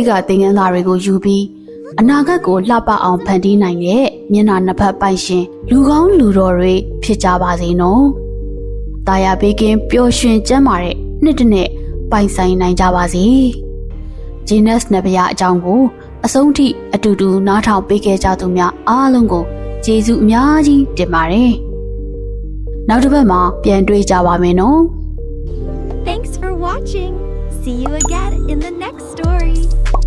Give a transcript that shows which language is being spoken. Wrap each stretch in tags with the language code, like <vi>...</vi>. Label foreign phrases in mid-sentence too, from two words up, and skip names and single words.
<my>ကသင်ခန်းစာတွေကိုယူပြီးအနာဂတ်ကိုလှပအောင်ဖန်တီးနိုင်တဲ့မျက်နှာနှစ်ဖက်ပိုင်ရှင်လူကောင်းလူတော်တွေဖြစ်ကြပါစေနော်။တာယာပေးကင်းပျော်ရွှင်ကျန်းမာတဲ့နှစ်တစ်နှစ်ပိုင်ဆိုင်နိုင်ကြပါစေ။ Genus နတ်ဗျာအကြောင်းကိုအဆုံးထိအတူတူနားထောင်ပေးခဲ့ကြသူများအားလုံးကိုကျေးဇူးအများကြီးတင်ပါတယ်။နောက်တစ်ပတ်မှာပြန်တွေ့ကြပါမယ်နော်။</my> <en>Thanks for watching. See you again in the next story.</en>